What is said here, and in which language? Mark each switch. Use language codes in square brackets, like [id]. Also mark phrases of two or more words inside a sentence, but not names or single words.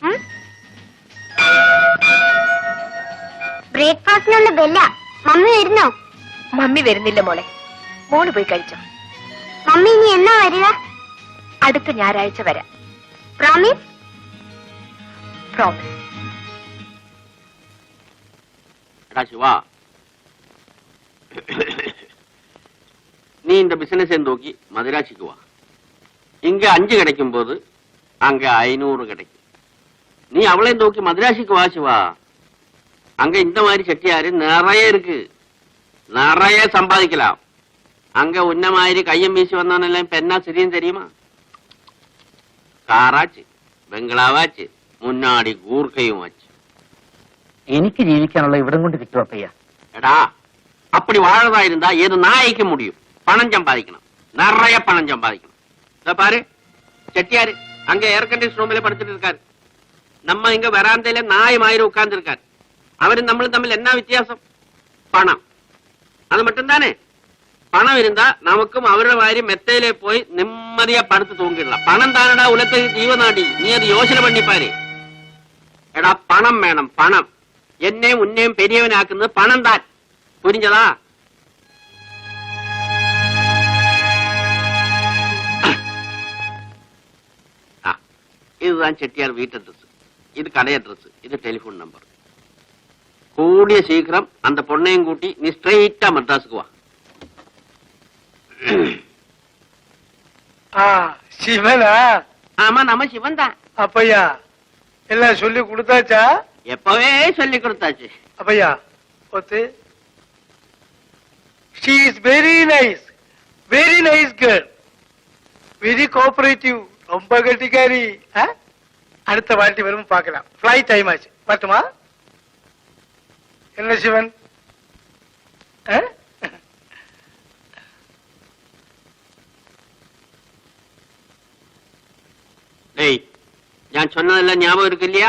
[ml] ബ്രേക്ക്ഫാസ്റ്റിനുള്ള ബെല്ല. മമ്മി വരുന്നോ? മമ്മി വരുന്നില്ല മോളെ, മോള് പോയി കഴിച്ചോ. മമ്മി ഇനി എന്നാ വരിക? അടുത്ത ഞായറാഴ്ച വരാം. പ്രോമിസ്? പ്രോമിസ്. [ta] சிவா, நீ இந்த பிசினஸ் நோக்கி மதுராட்சிக்கு வா. இங்க 5 கிடைக்கும் போது அங்க 500 கிடைக்கும். நீ அவளை நோக்கி மதுராட்சிக்கு வா சிவா. அங்க இந்த மாதிரி செட்டியாரு நிறைய இருக்கு, நிறைய சம்பாதிக்கலாம். அங்க உன்ன மாதிரி கையம் வீசி வந்தவனெல்லாம் இப்ப என்ன சரியும் தெரியுமா? காராச்சு, பங்களாவாச்சு, முன்னாடி கூர்க்காவும் வச்சு. [ml] എനിക്ക് ജീവിക്കാനുള്ള ഇവിടം കൊണ്ട് കിട്ടും അപ്പയ്യ. എടാ, [ta] அப்படி வாழறதா இருந்தா ஏது நாய்க்கு முடியும். பணம் சம்பாதிக்கணும், நிறைய பணம் சம்பாதிக்கணும். இத பாரு, செட்டியாரு அங்க [en] air condition room [ta] படுத்துட்டு இருக்காரு. நம்ம இங்க வராந்தையில நாய் மாதிரி உட்கார்ந்து இருக்காரு. அவரும் நம்மளும் தமிழ் என்ன வித்தியாசம்? பணம். அது மட்டும் தானே. பணம் இருந்தா நமக்கும் அவരുടെ மாதிரி மெத்தையிலே போய் நிம்மதியா படுத்து தூங்கிடலாம். பணம் தானடா உலகத்துக்கு ஜீவநாடி. நீ அது யோசனை பண்ணி பாரு. [ml] എടാ, പണം വേണം, പണം. [ta] என்னையும் உன்னையும் பெரியவனாக்குன்னது பணம் தான். புரிஞ்சதா? இதுதான் செட்டியார் வீட்டு அட்ரஸ், இது கடை அட்ரஸ், இது [en] telephone number. [ta] கூடிய சீக்கிரம் அந்த பொண்ணையும் கூட்டி நீ ஸ்ட்ரெயிட்டா மெட்ராஸுக்கு வா. சிவனா? ஆமா, நம்ம சிவன் தான். அப்பையா எல்லாம் சொல்லி கொடுத்தாச்சா? எப்பவே சொல்லி கொடுத்தாச்சு. அப்பையா ஒத்து, [en] she is very nice girl, very cooperative, [ta] ரொம்ப கட்டிக்காரி. அடுத்த வாட்டி வரும் பார்க்கலாம். [en] flight time [ta] ஆச்சு, பார்த்துமா? என்ன சிவன்? டேய், நான் சொன்னதெல்லாம் ஞாபகம் இருக்கு இல்லையா?